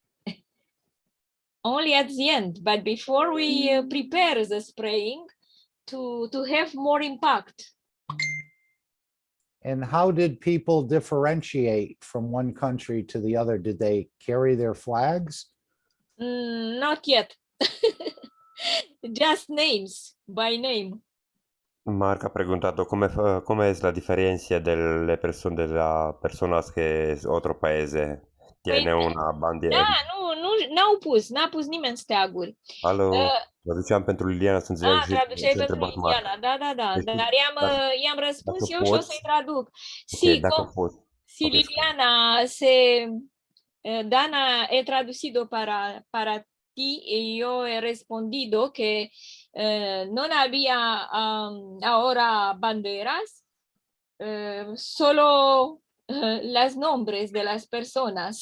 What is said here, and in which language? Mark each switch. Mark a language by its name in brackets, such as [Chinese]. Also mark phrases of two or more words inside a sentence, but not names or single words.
[English] Only at the end, but before we prepare the spraying to have more impact. And how did people differentiate from one country to the other? Did they carry their flags? Not yet. Just names, by name. [Spanish] Marc ha preguntado cómo es la diferencia de las personas que es otro país tiene una bandiera. [Romanian] N-a pus nimeni steaguri. Alo, traduceam pentru Liliana să înțeleagă și Traduceai ce a pentru întrebat Marc. Liliana, da. Deci, Dar i-am răspuns dacă eu și o poți, să-i traduc. ok, dacă poți. [Spanish] Si Ok, Liliana Dana he traducido para ti y yo he respondido que no había ahora banderas, solo las nombres de las personas.